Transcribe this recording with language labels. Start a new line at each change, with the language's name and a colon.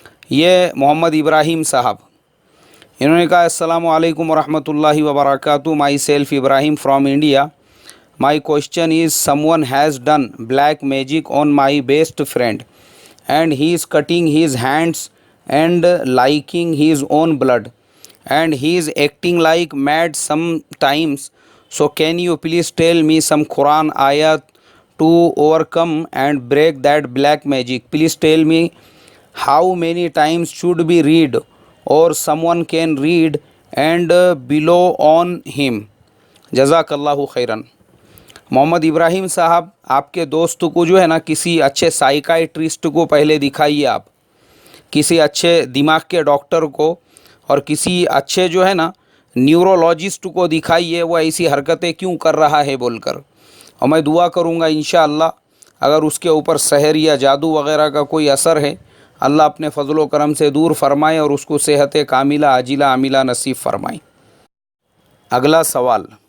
Urdu: یہ محمد ابراہیم صاحب، انہوں نے کہا السلام علیکم ورحمۃ اللہ وبرکاتہ،
English: Myself Ibrahim from India, my question is someone has done black magic on my best friend and he is cutting his hands and licking his own blood and he is acting like mad sometimes, so can you please tell me some Quran ayat to overcome and break that black magic? Please tell me how many times should be read or someone can read and below on him.
Urdu: جزاک اللہ خیرن۔ محمد ابراہیم صاحب، آپ کے دوست کو جو ہے نا کسی اچھے سائیکائٹرسٹ کو پہلے دکھائیے، آپ کسی اچھے دماغ کے ڈاکٹر کو اور کسی اچھے جو ہے نا نیورولوجسٹ کو دکھائیے، وہ ایسی حرکتیں کیوں کر رہا ہے بول کر، اور میں دعا کروں گا انشاءاللہ اگر اس کے اوپر سحر یا جادو وغیرہ کا کوئی اثر ہے، اللہ اپنے فضل و کرم سے دور فرمائے اور اس کو صحت کاملہ عاجلہ عاملہ نصیب فرمائے۔ اگلا سوال،